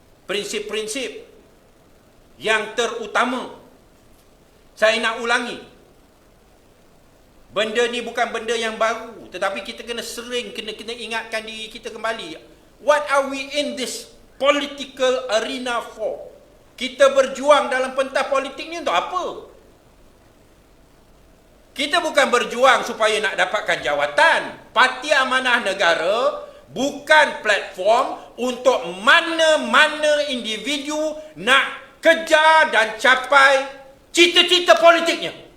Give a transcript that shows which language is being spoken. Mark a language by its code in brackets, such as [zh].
[ms] Prinsip-prinsip yang terutama. Saya nak ulangi. Benda ni bukan benda yang baru, tetapi kita kena sering kena ingatkan diri kita kembali. [en] What are we in this political arena for? [ms] Kita berjuang dalam pentas politik ni untuk apa? Kita bukan berjuang supaya nak dapatkan jawatan. Parti Amanah Negara bukan platform untuk mana-mana individu nak kejar dan capai cita-cita politiknya.